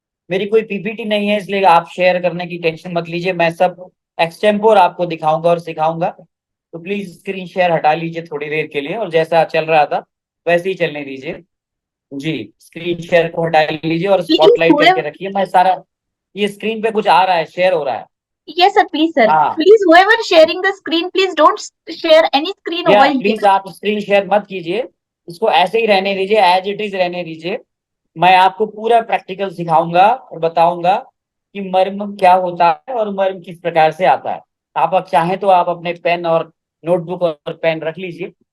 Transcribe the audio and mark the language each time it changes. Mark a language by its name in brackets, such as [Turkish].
[Hindi] मेरी कोई पीपीटी नहीं है, इसलिए आप शेयर करने की टेंशन मत लीजिए, मैं सब एक्सटेम्पोर आपको दिखाऊंगा और सिखाऊंगा। तो प्लीज स्क्रीन शेयर हटा लीजिए थोड़ी देर के लिए, और जैसा चल रहा था वैसे ही चलने दीजिए। जी, स्क्रीन शेयर को हटा लीजिए और स्पॉटलाइट करके रखिए। मैं सारा, ये स्क्रीन पे कुछ आ रहा है, शेयर हो रहा है। [English] Yes, sir. Please, sir. [Hindi] हाँ, [English] Please, whoever sharing the screen, please don't share any screen over here. [Hindi] Please आप स्क्रीन शेयर मत कीजिए, इसको ऐसे ही रहने दीजिए, [English] as it is [Hindi] रहने दीजिए। मैं आपको पूरा प्रैक्टिकल सिखाऊंगा और बताऊंगा कि मर्म क्या होता है और मर्म किस प्रकार से आता है। आप चाहें तो आप अपने पेन और नोटबुक और पेन रख लीजिए।